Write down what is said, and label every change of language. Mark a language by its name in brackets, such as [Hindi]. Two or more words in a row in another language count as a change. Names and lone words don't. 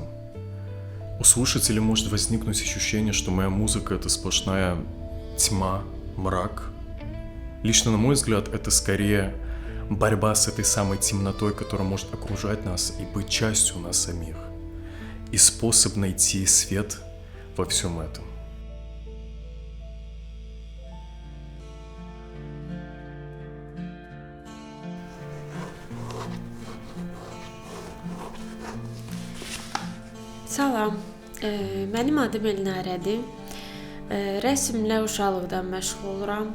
[Russian] У слушателей может возникнуть ощущение, что моя музыка — это сплошная тьма, мрак. Лично, на мой взгляд, это скорее борьба с этой самой темнотой, которая может окружать нас и быть частью нас самих. И способ найти свет во всем этом. [Azerbaijani] Salam, mənim adım Elnarədir. Rəsmlə uşaqlıqdan məşğul oluram.